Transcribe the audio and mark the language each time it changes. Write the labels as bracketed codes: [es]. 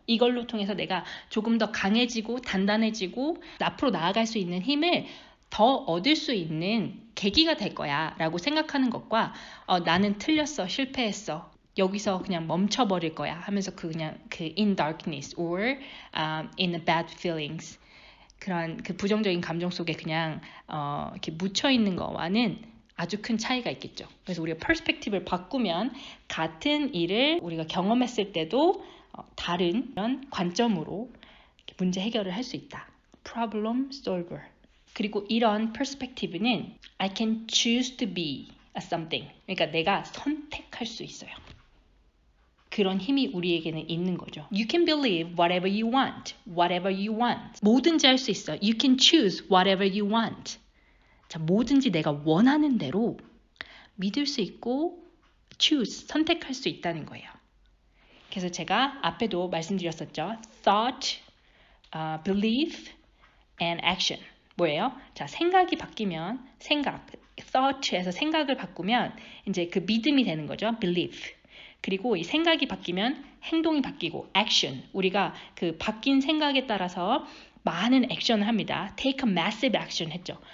[ko] 이걸로 통해서 내가 조금 더 강해지고 단단해지고 앞으로 나아갈 수 있는 힘을 더 얻을 수 있는 계기가 될 거야 라고 생각하는 것과 나는 틀렸어, 실패했어, 여기서 그냥 멈춰버릴 거야 하면서 그냥 [en] in darkness or in bad feelings [ko] 그런 그 부정적인 감정 속에 그냥 이렇게 묻혀 있는 거와는 아주 큰 차이가 있겠죠. 그래서 우리가 퍼스펙티브를 바꾸면 같은 일을 우리가 경험했을 때도 다른 그런 관점으로 문제 해결을 할 수 있다. [en] Problem solver. [ko] 그리고 이런 퍼스펙티브는 [en] I can choose to be a something. [ko] 그러니까 내가 선택할 수 있어요. 그런 힘이 우리에게는 있는 거죠. [en] You can believe whatever you want. Whatever you want. [ko] 뭐든지 할 수 있어. [en] You can choose whatever you want. [ko] 자, 뭐든지 내가 원하는 대로 믿을 수 있고 choose, 선택할 수 있다는 거예요. 그래서 제가 앞에도 말씀드렸었죠. [en] Thought, belief, and action. [ko] 뭐예요? 자, 생각이 바뀌면 thought에서 생각을 바꾸면 이제 그 믿음이 되는 거죠. [en] belief. [ko] 그리고 이 생각이 바뀌면 행동이 바뀌고 action. 우리가 그 바뀐 생각에 따라서 많은 액션을 합니다. [en] take a massive action [ko] 했죠.